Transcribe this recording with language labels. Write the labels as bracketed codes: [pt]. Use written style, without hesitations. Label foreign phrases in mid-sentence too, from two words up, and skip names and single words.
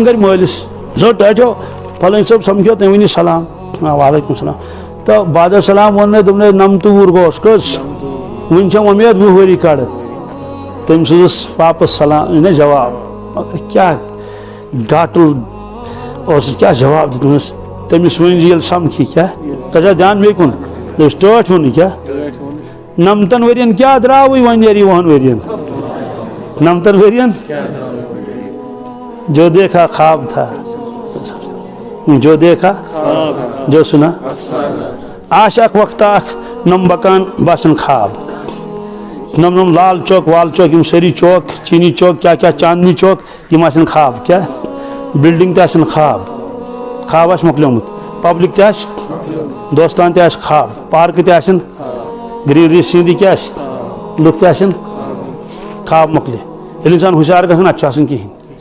[ks] گرِ مٲلِس ٹٲٹھیو فلٲنۍ صٲب سمکھیو تٔمۍ ؤنِو سلام وعلیکُم السلام تہٕ بعد السلام ووٚن مےٚ دوٚپنَے 90 وُہُر گوس کٔژ وٕنہِ چھم وۄمید 20 ؤری کڑ تٔمۍ سوٗزُس واپس سلام جواب مگر کیٛاہ گاٹُل اوسُس کیٛاہ جواب دیُتمَس تٔمِس ؤنۍزِ ییٚلہِ سمکھی کیٛاہ تۄہہِ چھا دھیان بیٚیہِ کُن دوٚپُس ٹٲٹھ ووٚنُے کیٛاہ 90 ؤرین کیٛاہ درٛاوٕے وۄنۍ نیرِ 20 ؤرین 90 ؤرین [ur] جو دیکھا خواب تھا جو دیکھا جو سنا [ks] آسہِ اکھ وقتہ اکھ نم مکان باسان خواب نم لال چوک وال چوک یِم سٲری چوک چیٖنی چوک کیٛاہ کیٛاہ چاندنی چوک یِم آسن خواب کیٛاہ بِلڈِنگ تہِ آسن خواب خواب آسہِ مۄکلیومُت پبلِک تہِ آسہِ دوستان تہِ آسہِ خواب پارکہٕ تہِ آسن [en] greenery scenery [ks] کیٛاہ آسہِ لُکھ تہِ آسن خواب مۄکلے ییٚلہِ اِنسان ہُشار گژھان اَتہِ چھُ آسان کِہیٖنۍ